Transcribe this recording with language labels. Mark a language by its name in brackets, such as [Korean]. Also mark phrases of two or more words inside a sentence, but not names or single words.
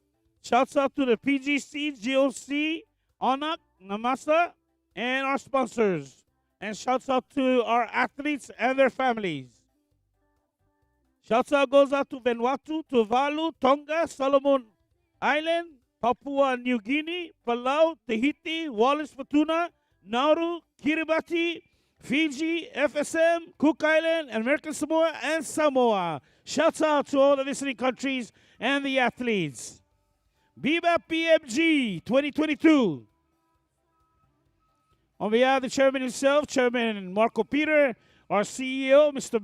[English] Shouts out to the PGC, GOC, ONAC, Namasa, and our sponsors. And shouts out to our athletes and their families. Shouts out goes out to Vanuatu, Tuvalu, Tonga, Solomon Island, Papua New Guinea, Palau, Tahiti, Wallis, Futuna, Nauru, Kiribati, Fiji, FSM, Cook Island, American Samoa, and Samoa. Shouts out to all the visiting countries and the athletes. BBAP PMG 2022. On behalf of the chairman himself, Chairman Marco Peter, our CEO, Mr.